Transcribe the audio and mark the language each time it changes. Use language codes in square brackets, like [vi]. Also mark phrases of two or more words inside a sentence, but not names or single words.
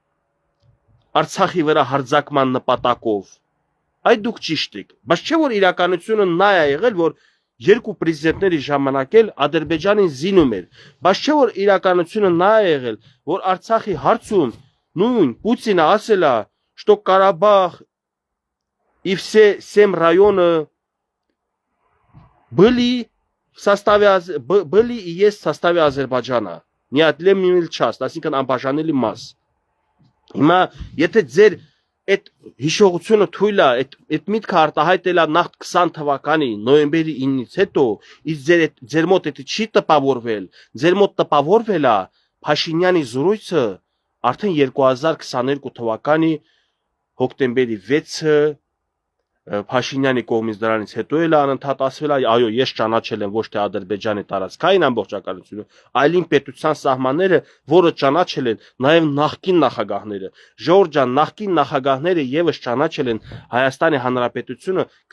[hy] Արցախի վրա հարձակման նպատակով։ Այդ դուք ճիշտ եք, բայց չէ որ իրականությունը նա է եղել, որ երկու պրեզիդենտների ժամանակ էլ Ադրբեջանին զինում էր, բայց չէ որ իրականությունը նա է եղել, որ Արցախի հարցում նույն Պուտինը ասել է, [ru] что Карабах и все 7 района были и есть в составе Азербайджана. Неотъемлемая часть, [hy] այսինքն անբաժանելի մաս։ Հիմա եթե ձեր այդ հիշողությունը թույլ է, այդ միտքը արտահայտել է նախ 20 թվականի նոյեմբերի 9-ից հետո, իսկ ձեր մոտ դա չի տպավորվել, ձեր մոտ տպավորվել է Փաշինյանի զրույցը արդեն 2022 թվականի հոկտեմբերի 6-ը Փաշինյանի կողմից դրանից հետո էլ անընդհատ ասվել է, այո, ես ճանաչել եմ ոչ թե Ադրբեջանի տարածքային ամբողջականությունը, այլին պետության սահմանները, որը ճանաչել են նաև նախկին նախագահները։ Ժորժ ջան, նախկին նախագահները եւս ճանաչել են Հայաստանի Հանրապետությունը